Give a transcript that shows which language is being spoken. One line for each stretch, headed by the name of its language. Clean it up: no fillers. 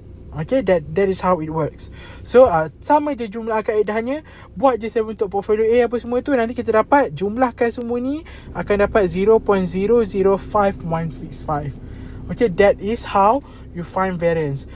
English: Okay, that is how it works.
Malay: So sama je jumlah kaedahnya. Buat je saya untuk portfolio A apa semua tu, nanti kita dapat jumlahkan semua ni akan dapat 0.005165.
English: Okay, that is how you find variance.